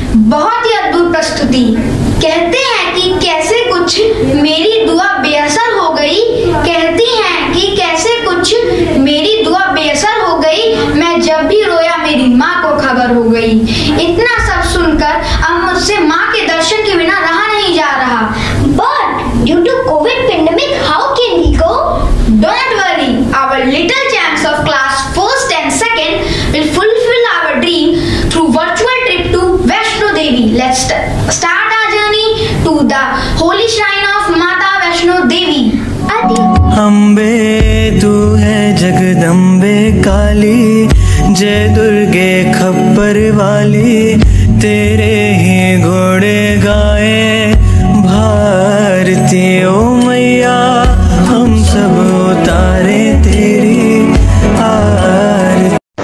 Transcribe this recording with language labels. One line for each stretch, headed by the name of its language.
Hindi: बहुत ही अद्भुत प्रस्तुति। कहते हैं कि कैसे कुछ मेरी दुआ बेअसर हो गई, कहती हैं कि कैसे कुछ मेरी दुआ बेअसर हो गई, मैं जब भी रोया मेरी माँ को खबर हो गई। इतना सब सुनकर अब मुझसे माँ के दर्शन के बिना रहा नहीं जा रहा।
English: But due to COVID pandemic, how can we go? Don't worry, our little champs of class 1st and 2nd will fulfill our dream through virtual trip to Vaishno Devi. Let's start our journey to the holy shrine of Mata Vaishno Devi.
Hindi: Ambe तू है जगदम्बे काली, जय दुर्गे खप्पर वाली, तेरे ही घोड़े गाए भारती ओ मैया, हम सब उतारे तेरी आरती।